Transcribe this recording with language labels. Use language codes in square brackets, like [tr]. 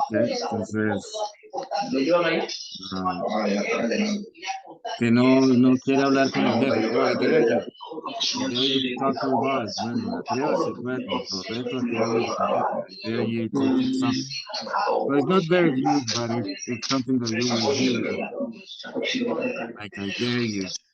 [es] Okay, entonces um, que no quiere hablar con el jefe. [en] Oh, I dare you. I dare you to talk to your boss. [es] Bueno, atrévase, pues, lo reto a que hable con el jefe. [en] I dare you to do something. So it's not very deep, but it's something that you will hear, like I dare you.